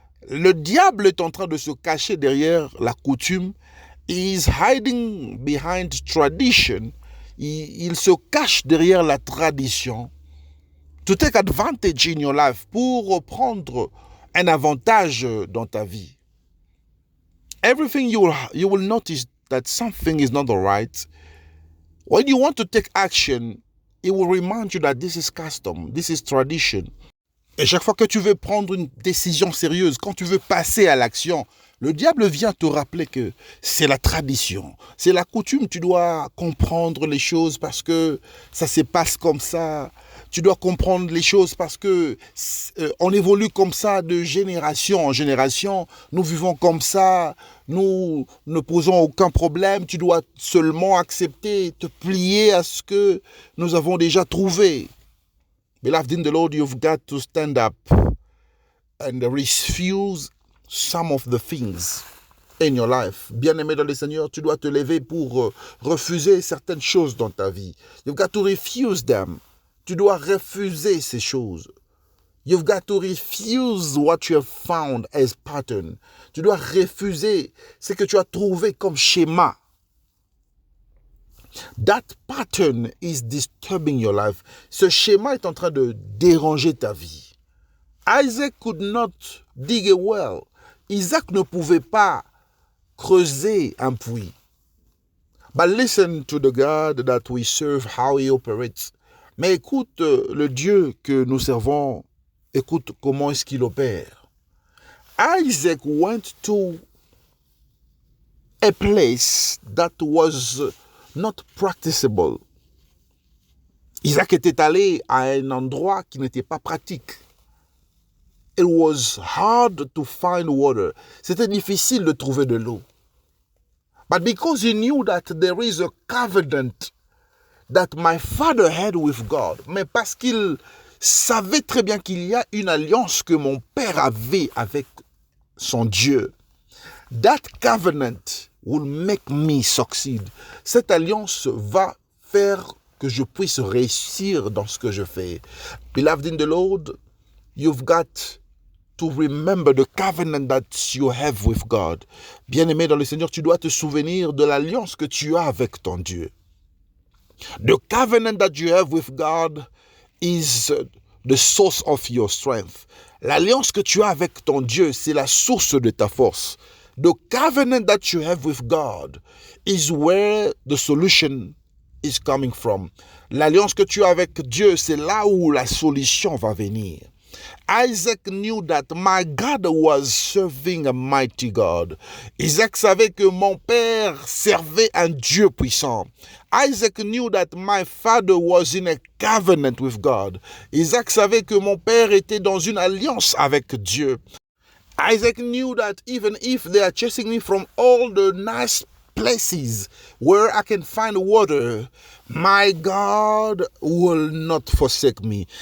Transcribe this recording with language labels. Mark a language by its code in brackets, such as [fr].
[fr] Le diable est en train de se cacher derrière la coutume. [en] He is hiding behind tradition. [fr] Il se cache derrière la tradition. [en] To take advantage in your life. [fr] Pour prendre un avantage dans ta vie. [en] Everything you will notice that something is not all right. When you want to take action, it will remind you that this is custom, this is tradition. [fr] Et chaque fois que tu veux prendre une décision sérieuse, quand tu veux passer à l'action, le diable vient te rappeler que c'est la tradition, c'est la coutume. Tu dois comprendre les choses parce que ça se passe comme ça. Tu dois comprendre les choses parce que on évolue comme ça de génération en génération. Nous vivons comme ça. Nous ne posons aucun problème. Tu dois seulement accepter, te plier à ce que nous avons déjà trouvé. [en] Beloved in the Lord, you've got to stand up and refuse some of the things in your life. [fr] Bien-aimé dans le Seigneur, tu dois te lever pour refuser certaines choses dans ta vie. [en] You've got to refuse them. [fr] Tu dois refuser ces choses. [en] You've got to refuse what you have found as pattern. [fr] Tu dois refuser ce que tu as trouvé comme schéma. [en] That pattern is disturbing your life. [fr] Ce schéma est en train de déranger ta vie. [en] Isaac could not dig a well. [fr] Isaac ne pouvait pas creuser un puits. [en] But listen to the God that we serve, how he operates. [fr] Mais écoute le Dieu que nous servons, écoute comment est-ce qu'il opère. [en] Isaac went to a place that was not practicable. [fr] Isaac était allé à un endroit qui n'était pas pratique. [en] it was hard to find water. [fr] C'était difficile de trouver de l'eau. [en] But because he knew that there is a covenant that my father had with God, [fr] mais parce qu'il savait très bien qu'il y a une alliance que mon père avait avec son Dieu, [en] that covenant will make me succeed. [fr] Cette alliance va faire que je puisse réussir dans ce que je fais. [en] Beloved in the Lord, you've got to remember the covenant that you have with God. [fr] Bien-aimé dans le Seigneur, tu dois te souvenir de l'alliance que tu as avec ton Dieu. [en] The covenant that you have with God is the source of your strength. [fr] L'alliance que tu as avec ton Dieu, c'est la source de ta force. [en] The covenant that you have with God is where the solution is coming from. [fr] L'alliance que tu as avec Dieu, c'est là où la solution va venir. [en] Isaac knew that my God was serving a mighty God. [fr] Isaac savait que mon père servait un Dieu puissant. [en] Isaac knew that my father was in a covenant with God. [fr] Isaac savait que mon père était dans une alliance avec Dieu. [en] Isaac knew that even if they are chasing me from all the nice places where I can find water, my God will not forsake me.